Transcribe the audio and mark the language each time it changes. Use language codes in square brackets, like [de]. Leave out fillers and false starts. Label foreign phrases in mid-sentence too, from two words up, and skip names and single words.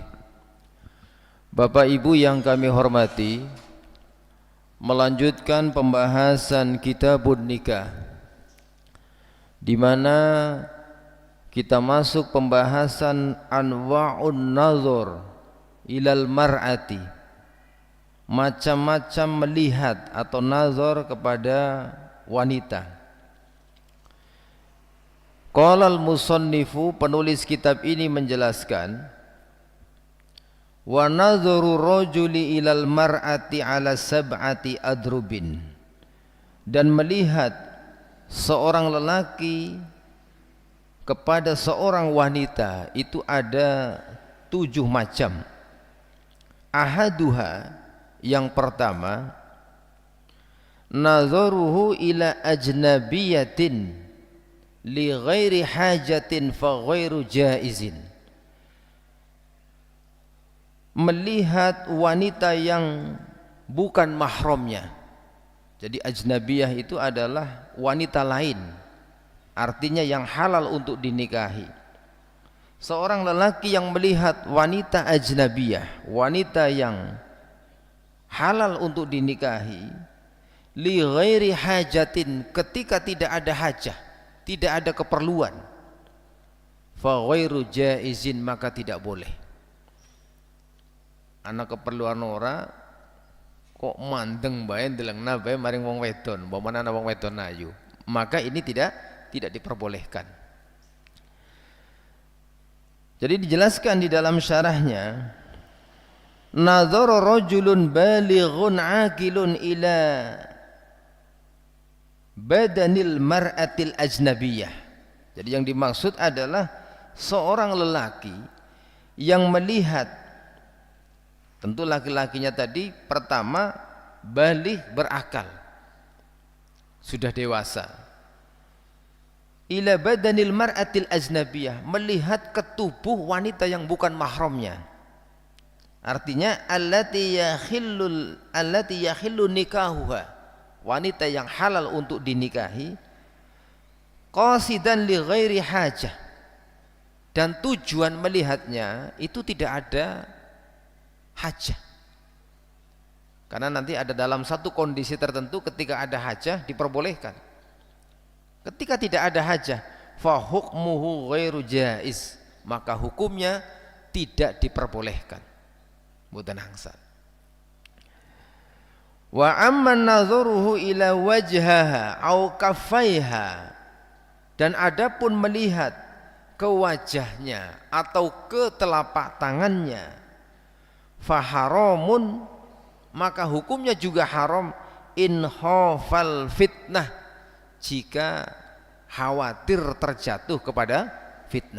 [id] Bapak Ibu yang kami hormati, melanjutkan pembahasan [ar] كتاب النكاح, [id] di mana kita masuk pembahasan [ar] أنواع النظر إلى المرأة, [id] macam-macam melihat atau nazar kepada wanita. [ar] قال المصنف, [id] penulis kitab ini menjelaskan, [ar] ونظر الرجل إلى المرأة على سبعة أضرب, [id] dan melihat seorang lelaki kepada seorang wanita itu ada 7 macam. Ahaduha, yang pertama, [ar] نظره إلى أجنبية لغير حاجة فغير جائز, [id] melihat wanita yang bukan mahramnya. Jadi ajnabiyah itu adalah wanita lain, artinya yang halal untuk dinikahi. Seorang lelaki yang melihat wanita ajnabiyah, wanita yang halal untuk dinikahi, [ar] لغير حاجة, [id] ketika tidak ada hajah, tidak ada keperluan, [ar] فغير جائز, [id] maka tidak boleh. [jv] Anak keperluan ora kok mandeng bae ndelengna bae maring wong wedon, umpamane ana wong wedon ayu, [id] maka ini tidak diperbolehkan. Jadi dijelaskan di dalam syarahnya, [ar] نظر رجل بالغ عاقل إلى بدن المرأة الأجنبية. [id] Jadi yang dimaksud adalah seorang lelaki yang melihat, tentu laki-lakinya tadi pertama baligh, berakal, sudah dewasa, [ar] إلى بدن المرأة الأجنبية, [id] melihat ke tubuh wanita yang bukan mahramnya. Artinya [ar] التي يحل نكاحها, [id] wanita yang halal untuk dinikahi, [ar] قاصدا لغير حاجة, [id] dan tujuan melihatnya itu tidak ada hajah. Karena nanti ada dalam satu kondisi tertentu ketika ada hajah diperbolehkan. Ketika tidak ada hajah, [ar] فحكمه غير جائز, [id] maka hukumnya tidak diperbolehkan. [jv] Mboten angsa. [ar] وأما نظره إلى وجهها أو كفيها, [id] dan adapun melihat ke wajahnya atau ke telapak tangannya, faharamun, maka hukumnya juga haram [ar] إن خاف الفتنة, [id] jika khawatir terjatuh kepada fitnah.